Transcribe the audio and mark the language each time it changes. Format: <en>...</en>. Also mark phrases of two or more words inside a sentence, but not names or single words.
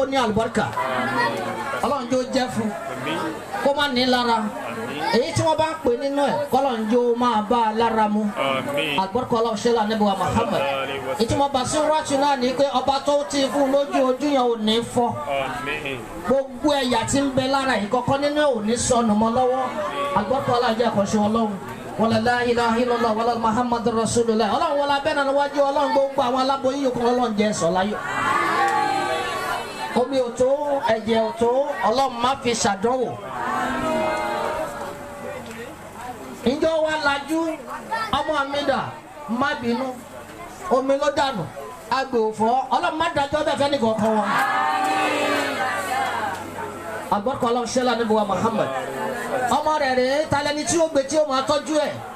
<yo>ní àlùbáríkà Ọlọ́run jó jẹ́ fún kó má ní lára èyí tí wọ́n bá ń pè nínú ẹ̀ kọ́lọ́run jó máa bá a lára mu àlùbáríkà Ọlọ́run ṣẹlẹ̀ Ànábì wa Muhammad ìtumọ̀ Basiratu náà ní pé ọba tó ti fún lójú ojú yẹn ò ní fọ́ gbogbo ẹ̀yà tí ń bẹ lára yìí kọ́kọ́ nínú ẹ̀ ò ní sọnù mọ́ lọ́wọ́ àlùbáríkà Ọlọ́run jẹ́ àkọ́ṣe Ọlọ́run</yo> <ar>ولا لا إله إلا الله ولا محمد رسول الله</ar> <yo>Ọlọ́run wọlé abẹ́nà níwájú Ọlọ́run gbogbo àwọn aláboyún yòókù Ọlọ́run jẹ́ sọ láyọ̀ omi ò tó ẹ̀jẹ̀ ò tó Ọlọ́run má fi ṣàdánwò ìjọ wa lajú ọmọ mi dà má bínú omi ló dànù agbè òfò Ọlọ́run má dájọ́ bẹ́ẹ̀ fẹ́ nìkan kan wọn àgbọ̀kọ̀ Ọlọ́run ṣẹlẹ̀ Ànábì wa Muhammad ọmọ rẹ̀ rèé talẹ́ni tí ó gbé tí ó máa tọ́jú ẹ̀</yo>